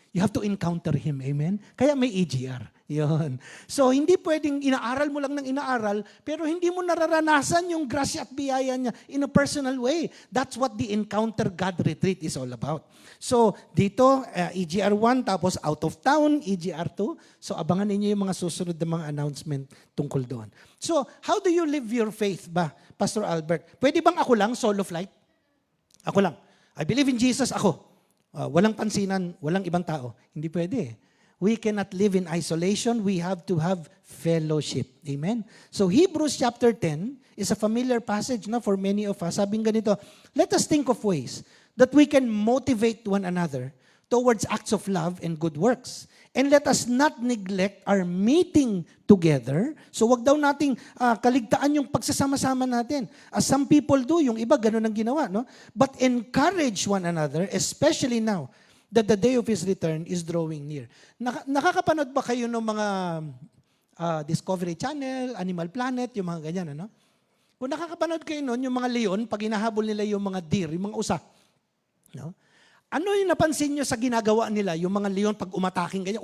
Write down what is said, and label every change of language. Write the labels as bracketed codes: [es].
[en] You have to encounter Him. [tl] Amen? Kaya may EGR. Yun. So, hindi pwedeng inaaral mo lang ng inaaral, pero hindi mo nararanasan yung grasya at biyaya niya [en] in a personal way. That's what the Encounter God Retreat is all about. [tl] So, dito, EGR 1, tapos out of town, EGR 2. So, abangan ninyo yung mga susunod na mga announcement tungkol doon. [en] So, how do you live your faith ba, Pastor Albert? [tl] Pwede bang ako lang, solo flight? Ako lang. [en] I believe in Jesus, [tl] ako. Walang pansinan, walang ibang tao. Hindi pwede. [en] We cannot live in isolation. We have to have fellowship. Amen? So Hebrews chapter 10 is a familiar passage for many of us. [tl] Sabing ganito, [en] let us think of ways that we can motivate one another towards acts of love and good works. And let us not neglect our meeting together. [tl] So wag daw nating kaligtaan yung pagsasama-sama natin. [en] As some people do, [tl] yung iba ganun ang ginawa. [en] No? But encourage one another, especially now that the day of His return is drawing near. [tl] Nakakapanood ba kayo ng mga Discovery Channel, Animal Planet, yung mga ganyan, ano? Kung nakakapanood kayo nun, yung mga leon, pag hinahabol nila yung mga deer, yung mga usa, no? Ano yung napansin nyo sa ginagawa nila, yung mga leon pag umataking ganyan?